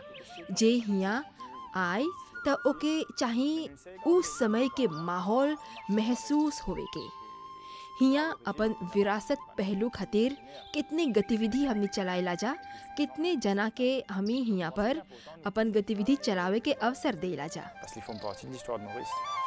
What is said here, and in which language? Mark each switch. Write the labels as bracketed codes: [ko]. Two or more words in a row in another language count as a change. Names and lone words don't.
[bho] जे हिया आए तो ओके चाहिए उस समय के माहौल महसूस होवे के। हिया अपन विरासत पहलू खातिर कितने गतिविधि हमने चलाएला जा, कितने जना के हमी हिया पर अपन गतिविधि चलावे के अवसर देला जा। [fr] Parce qu'ils font partie de l'histoire de Maurice.